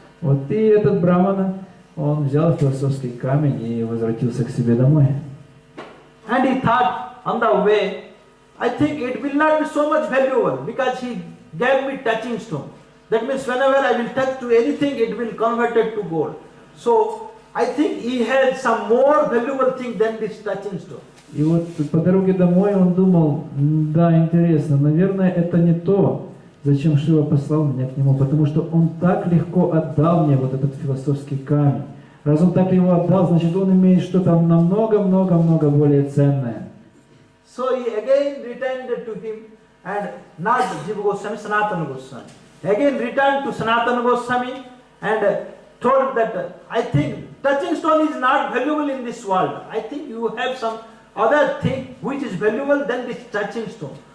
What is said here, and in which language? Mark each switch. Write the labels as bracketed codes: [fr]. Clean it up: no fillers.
[ru] Вот и этот брамана, он взял философский камень и возвратился к себе домой. [en] And he thought on the way, I think it will not be so much valuable because he gave me touching stone. That means whenever I will touch to anything, it will convert it to gold. So I think he had some more valuable thing than this touching stone. [ru] И вот по дороге домой он думал: да, интересно, наверное, это не то, зачем Шива послал меня к нему, потому что он так легко отдал мне вот этот философский камень. Раз он так его отдал, значит, он имеет что-то намного более ценное. [en] So he again returned to him, and not Jiva Goswami, Sanatana Goswami. Again returned to Sanatana Goswami and told that I think touching stone is not valuable in this world. I think you have some other thing which is valuable than this touching stone.